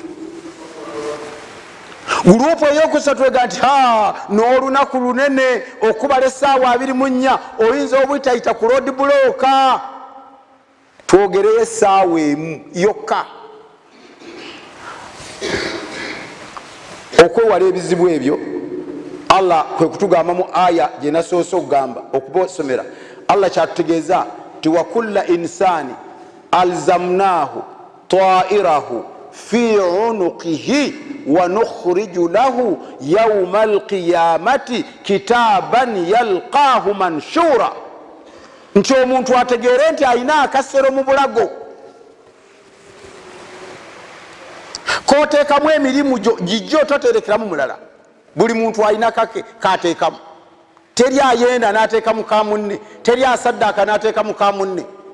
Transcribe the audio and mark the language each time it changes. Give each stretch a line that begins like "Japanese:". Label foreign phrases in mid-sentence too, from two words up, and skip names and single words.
Ganda: Gurupu eyokusatu ega nti n'olunaku lunene okubala essaawa 24 oyinza obutayita ku
English: road block
Ganda: twogereyo essaawa emu yokka. Okwewala ebizibu ebyo Allah kwe kutugamba mu aya gye nasoose okugamba okubasomera. Allah kyatutegeeza ti
Arabic: وكل إنسان ألزمناه طائره في عنقه ونخرج له يوم القيامة كتابا يلقاه منشورا.
Ganda: Nti omuntu ategeere nti alina akasero mu bulago koteekamu emirimu gyo gijjo toterekeramu mulala. Buli muntu alina kake kateekamu. Teri ayenda n'ateekamu ka munne, teri asaddaaka n'ateekamu ka munne.